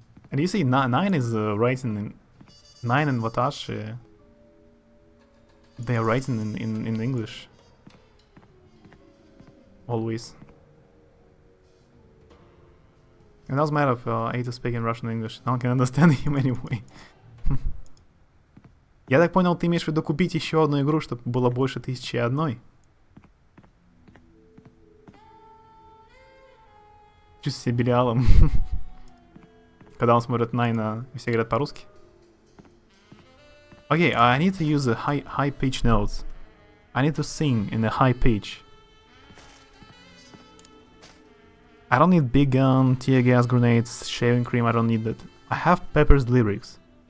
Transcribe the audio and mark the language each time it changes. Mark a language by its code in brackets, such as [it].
[en] And you see, 9 is writing in 9 and Watashi. They are writing in English. Always. It doesn't matter if Ata speaking Russian or English. No one can understand him anyway. [ru] Я так понял, ты имеешь в виду купить еще одну игру, чтобы было больше 1001? Чувствую себя Белиалом. Когда он смотрит Найна, и все говорят по-русски. [en] Okay, I need to use the high pitch notes. I need to sing in a high pitch. I don't need big gun, tear gas grenades, shaving cream, I don't need that. I have Pepper's lyrics.